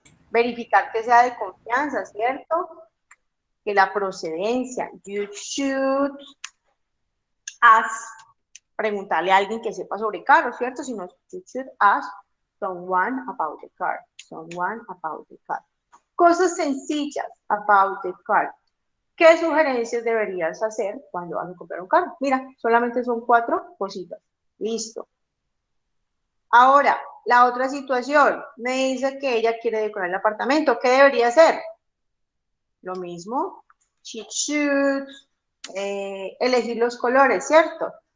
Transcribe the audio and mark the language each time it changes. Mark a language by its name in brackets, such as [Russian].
[Spanish] Verificar que sea de confianza, ¿cierto? Que la procedencia. [English] You should ask, [Spanish] preguntarle a alguien que sepa sobre carros, ¿cierto? Si no, [English] you should ask someone about the car. Someone about the car. [Spanish] Cosas sencillas [English] about the car. [Spanish] ¿Qué sugerencias deberías hacer cuando vas a comprar un carro? Mira, solamente son 4 cositas. Listo. Ahora, la otra situación. Me dice que ella quiere decorar el apartamento. ¿Qué debería hacer? Lo mismo. [English] She should [Spanish] elegir los colores, ¿cierto?